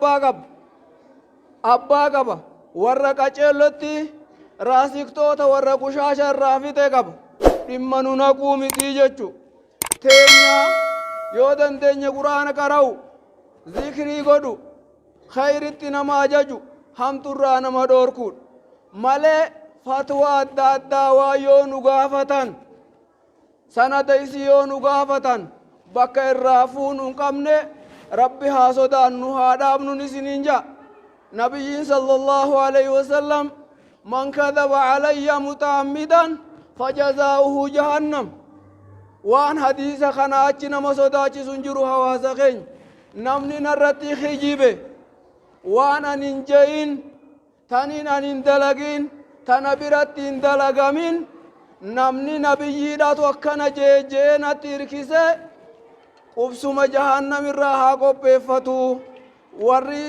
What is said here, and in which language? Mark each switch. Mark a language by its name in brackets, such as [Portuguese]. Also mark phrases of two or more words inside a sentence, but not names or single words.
[Oromo] abbaa qaba warra qaceellotti raasiktoota warra kushaasha irraa fixe qaba dhimma nu naquu mitii jechu teenya yoo dandeenya quraana qara'u zikrii godhu khayritti nama ajaju hamturraa nama dhoorkuudha malee fatwaa adda addaa waa yoo nu gaafatan sanada isii yoo nu gaafatan bakka irraa fuunu hin qabne rabbi haa sodaannu haa dhaabnu isiniin ja nabiyyiin [Arabic] صلى الله عليه وسلم من كذب علي متعمدا فجزاؤه جهنم [Oromo] waan hadiisa kana achi nama sodaachisu hin jiru hawaasa keenya namni narratti hijibe waan anin je'in tanin anin dalagin tana biratti hin dalagamin namni nabiyyiidhaatu akkana jee natti hirkise qubsuma jahannam irraa haa qopheeffatu warri